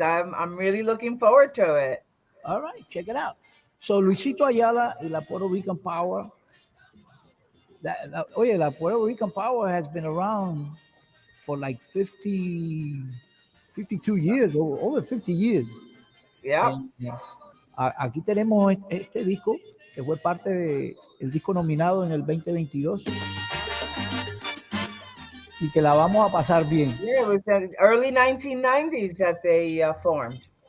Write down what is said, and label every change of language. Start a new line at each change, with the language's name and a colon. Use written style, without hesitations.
English: I'm really looking forward to it. All right, check it out. So Luisito Ayala y la Puerto Rican Power. La Puerto Rican Power has been around for like 52 years, over 50 years. Yeah.
Spanish: Aquí tenemos este disco que fue parte del disco nominado en el 2022 y que la vamos a pasar bien.
English: Yeah, it was the early 1990s that they formed.